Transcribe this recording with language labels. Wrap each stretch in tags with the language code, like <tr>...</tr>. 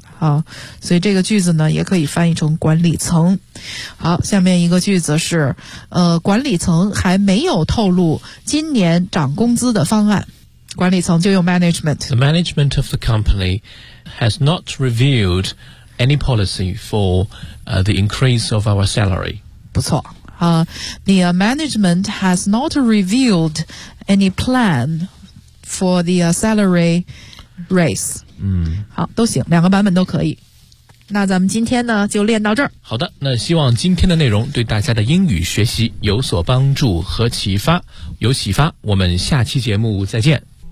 <zh>好，所以这个句子呢也可以翻译成管理层。好，下面一个句子是管理层还没有透露今年涨工资的方案。管理层就用 management。</zh> <en>The management of the company has not revealed any policy for the increase of our salary. 不错、 The management has not revealed any plan for the salary raise. 嗯，</en> <zh>好，都行，两个版本都可以。那咱们今天呢就练到这儿。好的，那希望今天的内容对大家的英语学习有所帮助和启发，有启发，我们下期节目再见。</zh>